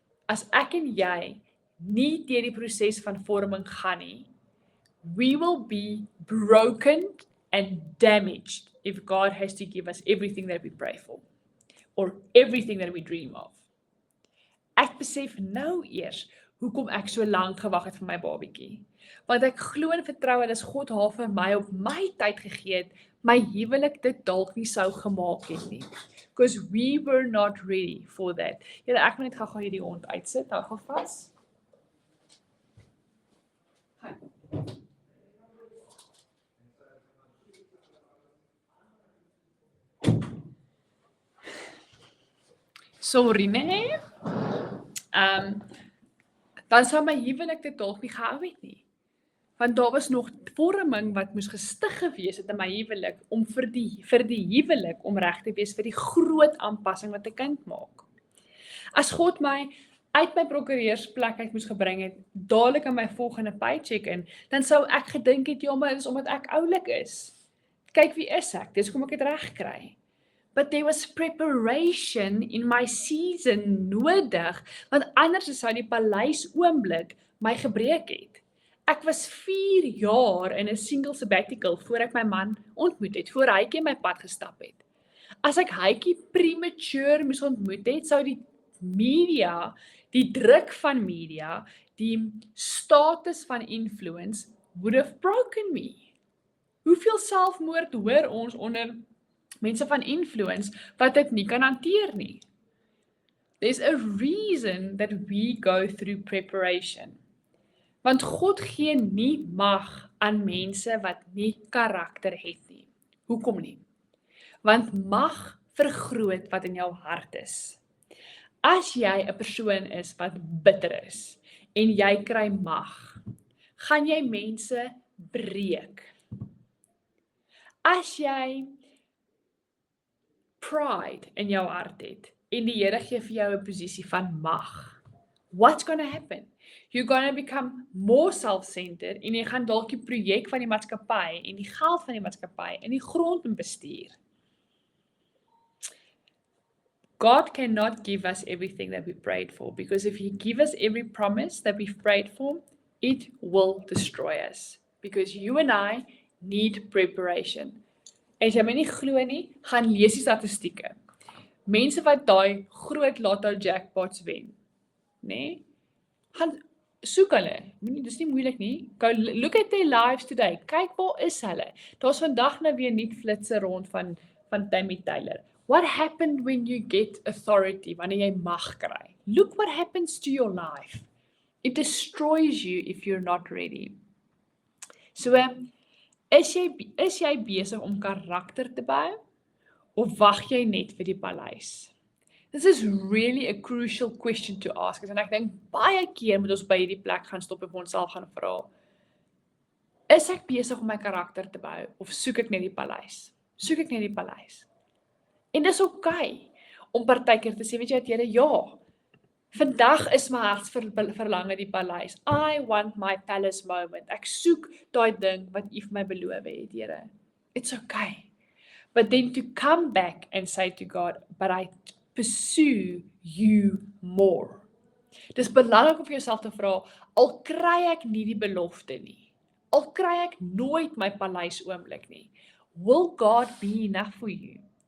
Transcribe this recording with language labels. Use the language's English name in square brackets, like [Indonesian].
[Afrikaans] As ek en jy nie deur die proses van vorming gaan nie, [English] we will be broken and damaged if God has to give us everything that we pray for, or everything that we dream of. [Afrikaans] Ek besef nou eers hoekom ek so lank gewag het vir my babietjie. Want ek glo en vertrou dat as God haar vir my op my tyd gegee het, my huwelik dit dalk nie sou gemaak het nie. [English] Because we were not ready for that. [Afrikaans] Julle, ek moet net gou hierdie hond uitsit. Hou gou vas. Sorry, nee. Dan sou my huwelik dit dalk nie gehou het nie. Want daar was nog vorming wat moes gestig gewees het in my huwelik om vir die huwelik om reg te wees vir die groot aanpassing wat 'n kind maak. As God my uit my prokureursplek uit moes gebring het, dadelik in my volgende paycheck in, dan sou ek gedink het, ja, maar dit is omdat ek oulik is. Kyk wie is ek, dis hoekom ek dit reg kry. [English] But there was preparation in my season [Afrikaans] nodig, want anders sou die paleis oomblik my gebreek het. Ek was 4 jaar in 'n single sabbatical voor ek my man ontmoet het, voor hytjie in my pad gestap het. As ek hytjie premature moes ontmoet het, sou die media, die druk van media, die status van influence [English] would have broken me. [Afrikaans] Hoeveel selfmoord hoor ons onder mense van influence wat dit nie kan hanteer nie? [English] There's a reason that we go through preparation. [Afrikaans] Want God gee nie mag aan mense wat nie karakter het nie. Hoekom nie? Want mag vergroot wat in jou hart is. As jy 'n persoon is wat bitter is en jy kry mag, gaan jy mense breek. As jy pride in jou hart het en die Here gee vir jou 'n posisie van mag, [English] what's going to happen? You're going to become more self-centered [Afrikaans] en jy gaan dalk die projek van die maatskappy en die geld van die maatskappy in die grond bestuur. [English] God cannot give us everything that we prayed for, because if He gives us every promise that we've prayed for, it will destroy us. Because you and I need preparation. [Afrikaans] En as jy my nie glo nie, gaan lees die statistieke. Mense wat daai groot lotto jackpots wen, nê? Gaan soek hulle. Dis nie moeilik nie. [English] Go look at their lives today. [Afrikaans] Kyk waar is hulle. Daar's vandag nou weer nuut flitse rond van Tammy Taylor. [English] What happened when you get authority, [Afrikaans] wanneer jy mag kry? [English] Look what happens to your life. It destroys you if you're not ready. [Afrikaans] So, is jy besig om karakter te bou, of wag jy net vir die paleis? [English] This is really a crucial question to ask, [Afrikaans] en ek dink baie keer moet ons by hierdie plek gaan stop en vir onsself gaan vra, is ek besig om my karakter te bou, of soek ek net die paleis? Soek ek net die paleis? En dis okay om partykeer te sê, weet jy wat, Here, ja, vandag is my hartsverlange die paleis. [English] I want my palace moment. [Afrikaans] Ek soek daai ding wat U vir my beloof het, Here. [English] It's okay. But then to come back and say to God, but I pursue you more. [Afrikaans] Dis belangrik om vir jouself te vra, al kry ek nie die belofte nie, al kry ek nooit my paleis oomblik nie, [English] will God be enough for you?